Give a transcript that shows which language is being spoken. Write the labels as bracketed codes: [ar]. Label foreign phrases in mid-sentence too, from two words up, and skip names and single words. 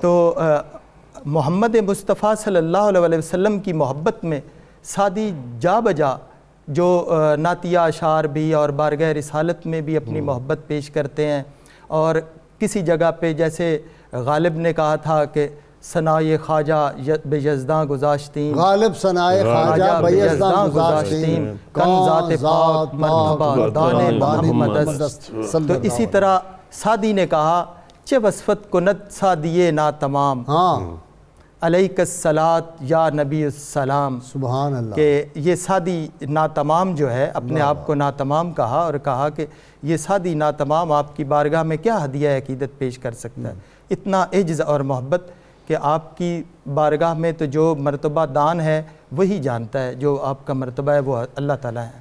[ur] تو محمد مصطفیٰ صلی اللہ علیہ وسلم کی محبت میں سعدی جا بجا جو نعتیہ اشعار بھی اور بارگاہ رسالت میں بھی اپنی محبت پیش کرتے ہیں، اور کسی جگہ پہ جیسے غالب نے کہا تھا کہ [fa] ثنائے خواجہ بے یزداں گذاشتیں، غالب ثنائے خواجہ بے یزداں گذاشتیں، کن ذات پاک مرتبہ دان محمد است۔ [ur] تو اسی طرح سعدی نے کہا [fa] چہ وصفت کند سعدیے نا تمام، [ur] ہاں [ar] علیک الصلاۃ یا نبی السلام، سبحان اللہ۔ [ur] کہ یہ سعدی ناتمام جو ہے اپنے آپ کو ناتمام کہا، اور کہا کہ یہ سعدی ناتمام آپ کی بارگاہ میں کیا ہدیہ عقیدت پیش کر سکتا ہے، اتنا عجز اور محبت کہ آپ کی بارگاہ میں تو جو مرتبہ دان ہے وہی جانتا ہے، جو آپ کا مرتبہ ہے وہ اللہ تعالیٰ ہے۔